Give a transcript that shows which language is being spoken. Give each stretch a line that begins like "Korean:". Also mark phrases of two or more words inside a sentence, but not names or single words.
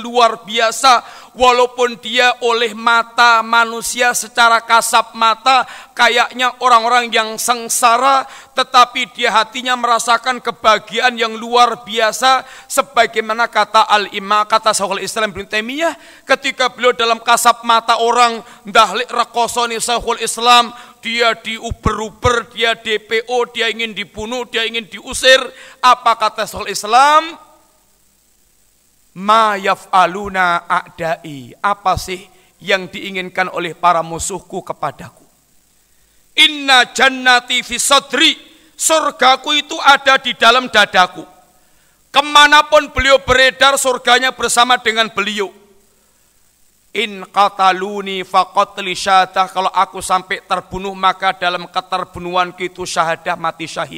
Indonesian: luar biasa, walaupun dia oleh mata manusia secara kasat mata kayaknya orang-orang yang sengsara, tetapi dia hatinya merasakan kebahagiaan yang luar biasa, sebagaimana kata Syekhul Islam Ibnu Taimiyah ketika beliau dalam kasat mata orang dahlik rakosoni Syekhul Islam, dia diuber-uber, dia DPO, dia ingin dibunuh, dia ingin diusir. Apa kata Syekhul Islam?
Arabic: ما يفعلون أعدائي.
Indonesian: Apa sih yang diinginkan oleh para musuhku kepadaku?
Arabic: إن جنتي في صدري.
Indonesian: Surgaku itu ada di dalam dadaku. Kemanapun beliau beredar, surganya bersama dengan beliau.
Arabic: إن قتلوني فقتلي شهادة,
Indonesian: kalau aku sampai terbunuh maka dalam keterbunuhanku itu syahadah, mati syahid.